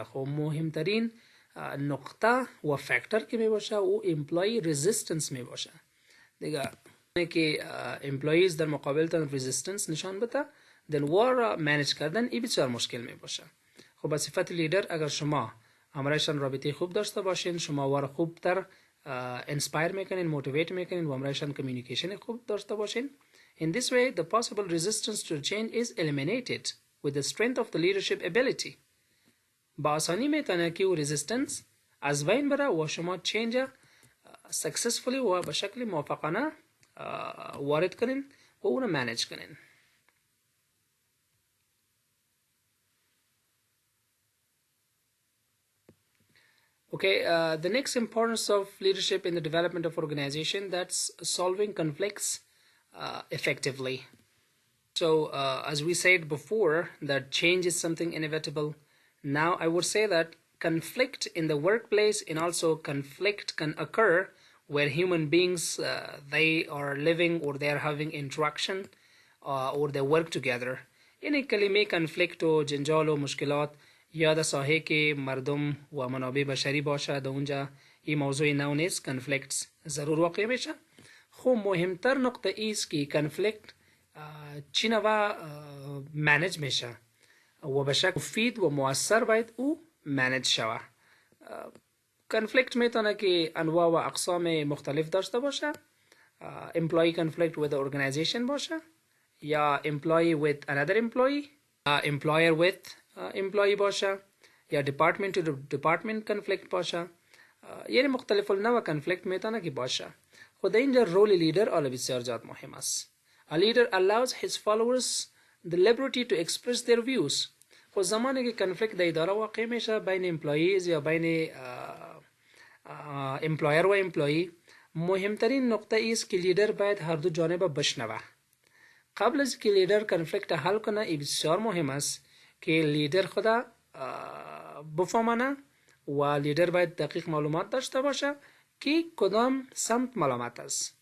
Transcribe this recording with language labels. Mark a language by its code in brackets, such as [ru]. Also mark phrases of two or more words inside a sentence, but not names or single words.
[fa] خو مهمترین نقطه و فاکتور که می باشه او [en] employee resistance [fa] می باشه دیگه، که امپلویز در مقابل تان رزिस्टنس نشان بده دن وار مانیج کردن ای بسیار مشکل می باشه. خب به صفت لیدر اگر شما امرایشان رابطه خوب داشته باشین، شما وار خوب تر انسپایر میکنین، موتیویت میکنین و امرایشان کمیونیکیشن خوب داشته باشین. [en] In this way the possible resistance to change is eliminated with the strength of the leadership ability. [fa] با آسانی میتونه که او رزिस्टنس از بین بره و شما [en] change successfully [fa] و به شکل موفقانه وارد کنین و اون مانیج کنین. [en] Okay, the next importance of leadership in the development of organization, that's solving conflicts effectively. So as we said before, that change is something inevitable. Now I would say that conflict in the workplace and also conflict can occur where human beings they are living or they are having interaction or they work together. [fa] یعنی کلمه conflict و جنجال و مشکلات یا در ساحه که مردم و منابع بشری باشه در اونجا این موضوع نو نیست، conflicts ضرور واقع میشه. خب مهمتر نقطه ایست که conflict چی نوع مانیج میشه و به شکل مفید و مؤثر باید او مانیج شوه. conflict میتونه که انواع و اقسام مختلف داشته باشه. [en] employee conflict with the organization [fa] باشه یا [en] employee with another employee، employer with employee [fa] باشه یا [en] department to department conflict [fa] باشه، یعنی مختلف النوع conflict میتونه که باشه. خود اینجا رول لیدر حالا بسیار زیاد مهم است. [en] A leader allows his followers the liberty to express their views. [fa] خود زمانی که conflict در اداره واقع میشه بین employees یا بین employer و employee، مهمترین نقطه است که لیدر باید هر دو جانب بشنوه. قبل از که لیدر کنفلیکت حل کنه ای بسیار مهم است که لیدر خدا بفهمانه و لیدر باید دقیق معلومات داشته باشه که کدام سمت ملامت است.